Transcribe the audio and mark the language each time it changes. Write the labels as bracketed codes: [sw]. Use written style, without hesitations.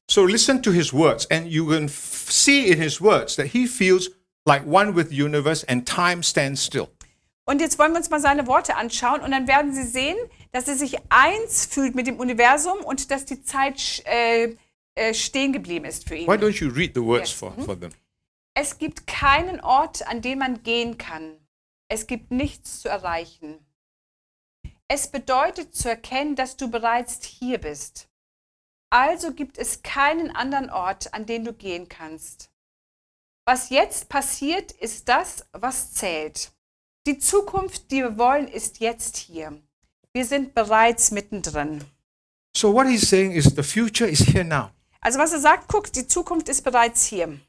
[en] So listen to his words and you can see in his words that he feels like one with the universe and time stands still. [de] Und jetzt wollen wir uns mal seine Worte anschauen und dann werden Sie sehen, dass er sich eins fühlt mit dem Universum und dass die Zeit stehen geblieben ist für ihn. [en] Why don't you read the words for them? [de] Es gibt keinen Ort, an den man gehen kann. Es gibt nichts zu erreichen. Es bedeutet zu erkennen, dass du bereits hier bist. Also gibt es keinen anderen Ort, an den du gehen kannst. Was jetzt passiert, ist das, was zählt. Die Zukunft, die wir wollen, ist jetzt hier. Wir sind bereits mittendrin. [en] So what he's saying is the future is here now. [de] Also was er sagt, guck, die Zukunft ist bereits hier.